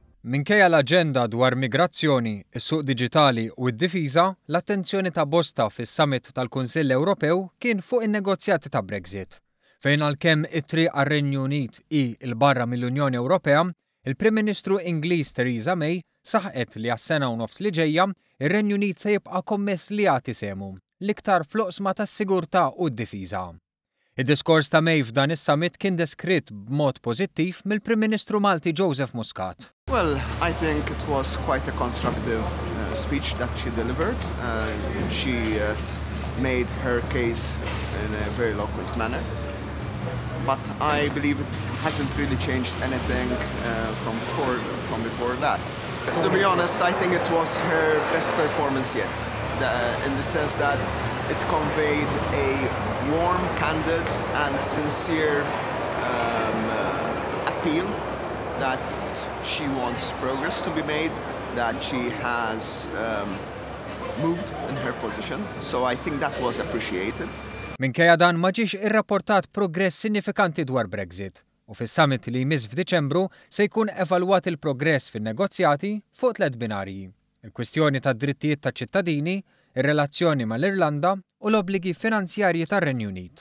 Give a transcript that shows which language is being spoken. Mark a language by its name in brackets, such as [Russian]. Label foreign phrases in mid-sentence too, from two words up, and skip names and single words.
[Maltese] Minkejja l-aġenda dwar migrazzjoni, is-suq diġitali u d-difiża, l-attenzjoni ta' bosta fis-summit tal-Kunsill Ewropew kien fuq in-negozjati ta' Brexit, fejn għalkemm it-triq għar-Renju Unit hi l-barra mill-Unjoni Ewropea, il-Prim Ministru Ingliż Theresa May saħqet li għas-sena u nofs li ġejja ir-Renju Unit se jibqa' kommess li jagħti sehmu l-iktar fl-oqsma tas-sigurtà u d-difiża. Id-diskors ta' May f'dan is-summit kien deskritt b'mod pożittiv mill-Prim Ministru Malti Joseph Muscat. [English] Well, I think it was quite a constructive speech that she delivered. She made her case in a very eloquent manner. But I believe it hasn't really changed anything from before that. To be honest, I think it was her best performance yet, in the sense that it conveyed a warm, candid and sincere appeal that she wants progress to be made, that she has moved in her position. So I think that was appreciated. [Maltese] Minkejja dan ma ġiex irrapportat progress sinifikanti dwar Brexit u fis-summit li jmiss f'Diċembru se jkun evalwat il-progress fin-negozjati fuq 3 binarji: il-kwistjoni tad-drittijiet taċ-ċittadini, ir-relazzjoni mal-Irlanda u l-obbligi finanzjarji tar-Renju Unit.